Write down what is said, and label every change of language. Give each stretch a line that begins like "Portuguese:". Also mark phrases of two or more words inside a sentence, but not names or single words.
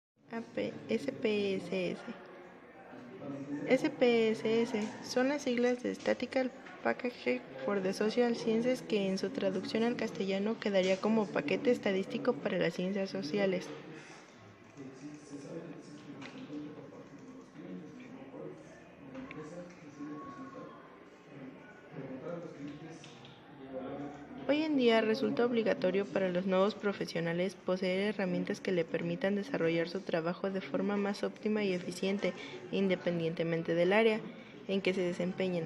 Spanish: SPSS. SPSS son las siglas de
English: Statistical Package for the Social Sciences,
Spanish: que en su traducción al castellano quedaría como paquete estadístico para las ciencias sociales. Hoy en día resulta obligatorio para los nuevos profesionales poseer herramientas que le permitan desarrollar su trabajo de forma más óptima y eficiente, independientemente del área en que se desempeñen.